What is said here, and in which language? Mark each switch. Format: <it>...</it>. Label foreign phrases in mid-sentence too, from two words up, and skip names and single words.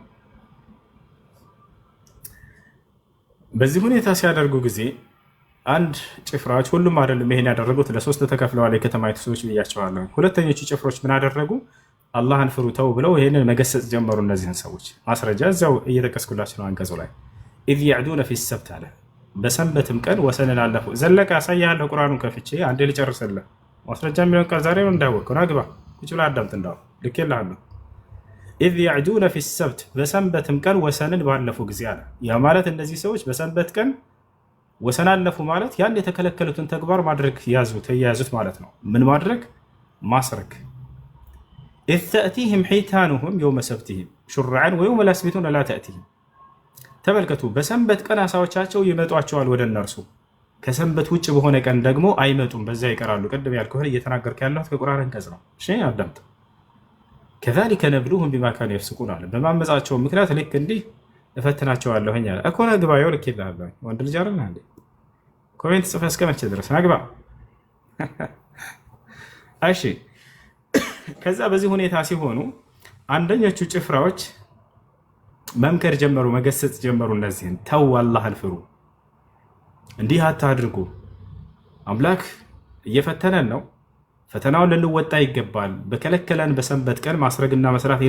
<am>በዚህ ሁኔታ ሲያደርጉ ጊዜ አንድ ጭፍራዎች ሁሉም አይደለም ይሄን ያደረጉት ለሶስት ተከፍለዋል የከተማይቱ ሰዎች ብያቸዋለሁ ሁለተኞቹ ጭፍሮች ምን አደረጉ አላህን ፍሩ ተው ብለው ይሄንን መገሰጽ ጀመሩ እነዚህን ሰዎች ማስረጃ እዛው እየተከስኩላችሁ ነው አንቀጹ ላይ</am> <ar>اذ يعدون في</ar> <am>السبت አለ በሰንበትም ቀን ወሰንን አለፉ ዘለቀ አሳያለሁ ቁርአኑን ከፍቼ አንዴ ልጨርስልህ ማስረጃ የሚሆን ቃል ዛሬ ነው እንዳወቀው ናግባ ቁጭ ብላ አዳምጥ እንዳው ልኬልሃለሁ</am> <ar>اذ يعدون في السبت</ar> <am>በሰንበትም ቀን ወሰንን ባለፉ ጊዜ አለ ያ ማለት እነዚህ ሰዎች በሰንበት ቀን ወሰን አለፉ ማለት ያን የተከለከሉትን ተግባር ማድረግ ተያዙት ማለት ነው ምን ማድረግ ማስረክ</am> <ar>إذ تأتيهم حيتانهم يوم سبتهم شرعا ويوم لا يسبتون لا تأتيهم</ar> <am>ተመልከቱ በሰንበት ቀን አሳዎቻቸው ይመጧቸዋል ወደ እነርሱ ከሰንበት ውጭ በሆነ ቀን ደግሞ አይመጡም በዛ ይቀራሉ ቀደም ያልኩህ እየተናገርኩ ያለሁት ከቁርአን አንቀጽ ነው እሺ አዳምጥ</am> <ar>كذلك نبلوهم بما كانوا يفسقون</ar> <am>አለ በማመጻቸው ምክንያት ልክ እንዲህ እፈትናቸዋለሁ አለ እኮ ነግባ ይወልክ ይላል ወንድ ልጅ አይደል እንዴ ኮሜንት ጽፈህ እስከመቼ ድረስ ነግባ እሺ ከዛ በዚህ ሁኔታ ሲሆኑ አንደኞቹ ጭፍራዎች መምከር ጀመሩ መገሰጽ ጀመሩ እነዚህን ተው አላህን ፍሩ እንዲህ አታድርጉ አምላክ እየፈተነን ነው ፈተናውን ልንወጣ ይገባል በከለከለን በሰንበት ቀን ማስረግና መስራት</am>